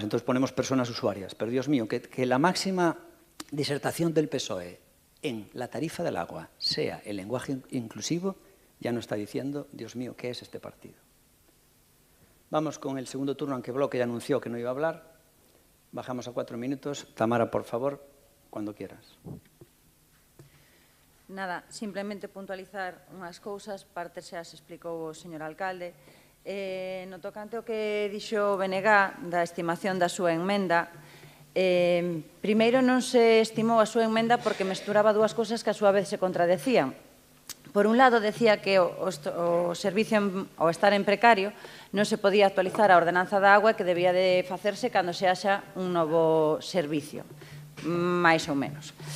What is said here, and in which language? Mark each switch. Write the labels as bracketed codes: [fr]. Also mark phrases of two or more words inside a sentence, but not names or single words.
[es] Entonces ponemos personas usuarias. Pero Dios mío, que la máxima disertación del PSOE en la tarifa del agua sea el lenguaje inclusivo, ya nos está diciendo, Dios mío, ¿qué es este partido? Vamos con el segundo turno, aunque Bloque ya anunció que no iba a hablar. Bajamos a 4 minutos. Tamara, por favor, cuando quieras. [gl] Nada, simplemente puntualizar unhas cousas, parte xa se explicou o señor alcalde. No tocante o que dixo Benegá da estimación da súa enmenda, primeiro non se estimou a súa enmenda porque mesturaba dúas cousas que a súa vez se contradecían. Por un lado, decía que o servicio ao estar en precario non se podía actualizar a ordenanza da agua que debía de facerse cando se haxa un novo servicio, máis ou menos.